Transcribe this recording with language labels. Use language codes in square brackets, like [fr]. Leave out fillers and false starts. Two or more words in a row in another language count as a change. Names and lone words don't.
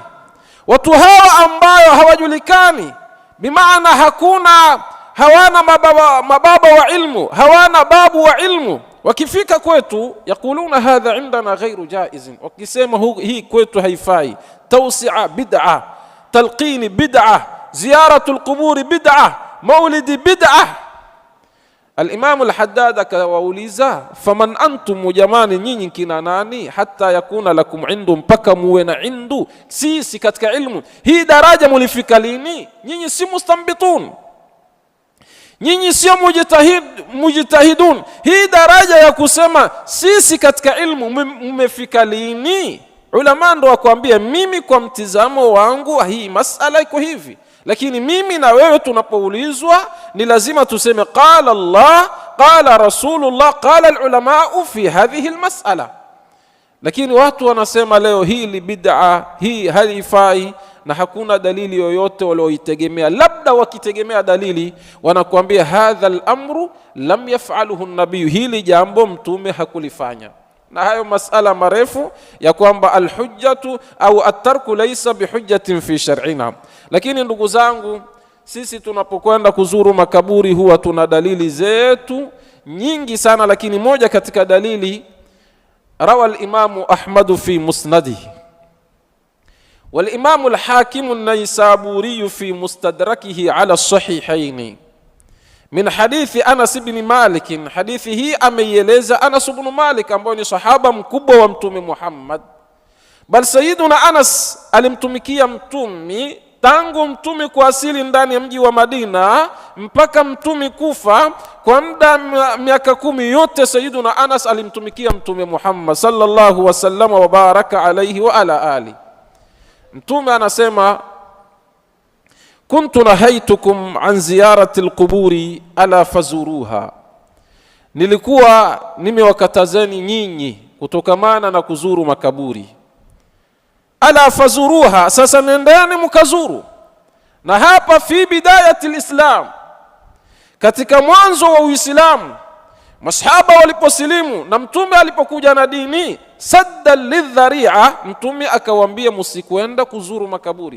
[sw] Watu hawa ambao hawajulikani, bimaana hawana mababa wa ilmu, hawana babu wa ilmu, wakifika kwetu [ar] يقولون هذا عندنا غير جائز, [sw] wakisema hii kwetu haifai, tawsi'a bid'a, talqini bid'a, [ar] زيارة القبور [sw] bid'a, maulidi bid'a. Al-Imam al-Haddad akawauliza [ar] فمن أنتم, [sw] jamani nyinyi kina nani, [ar] حتى يكون لكم عند, [sw] mpaka muwe na indu sisi katika ilmu. Hii daraja mulifika lini? Nyinyi si mustambitun, nyinyi sio mujtahidun. Hii daraja ya kusema sisi katika ilmu mmefika lini? Ulama ndo wakwambia, mimi kwa mtizamo wangu hii masala iko hivi, lakini mimi na wewe tunapoulizwa ni lazima tuseme [ar] قال الله قال رسول الله قال العلماء في هذه المسألة. [sw] Lakini watu wanasema leo hili bid'a, hii halifai, na hakuna dalili yoyote walioitegemea. Labda wakitegemea dalili wanakuambia [ar] هذا الأمر لم يفعله النبي, [sw] hili jambo mtume hakulifanya. Na hayo masala marefu ya kwamba [ar] الحجة أو الترك ليس بحجة في شرعنا. [sw] Lakini ndugu zangu, sisi tunapokwenda kuzuru makaburi huwa tuna dalili zetu nyingi sana, lakini moja katika dalili [ar] روى الإمام أحمد في مسنده والإمام الحاكم النيسابوري في مستدركه على الصحيحين من حديث أنس بن مالك. [sw] Hadithi hii ameieleza Anas ibn Malik ambaye ni sahaba mkubwa wa Mtume Muhammad, bal Sayyiduna Anas alimtumikia Mtume tangu mtume kuasili ndani ya mji wa Madina mpaka mtume kufa, kwa muda miaka 10 yote Sayyiduna Anas alimtumikia mtume Muhammad [ar] صلى الله وسلم وبارك عليه وعلى آل. [sw] Mtume anasema, [ar] كنت نهيتكم عن زيارة القبور ألا فزوروها, [sw] nilikuwa nimewakatazeni nyinyi kutokamana na kuzuru makaburi. [ar] ألا فزوروها, [sw] sasa nendeni mkazuru. Na hapa [ar] في بداية الإسلام, [sw] katika mwanzo wa Uislamu, masahaba waliposilimu na mtume alipokuja na dini, [ar] سدا للذريعة, [sw] mtume akawaambia msikwenda kuzuru makaburi.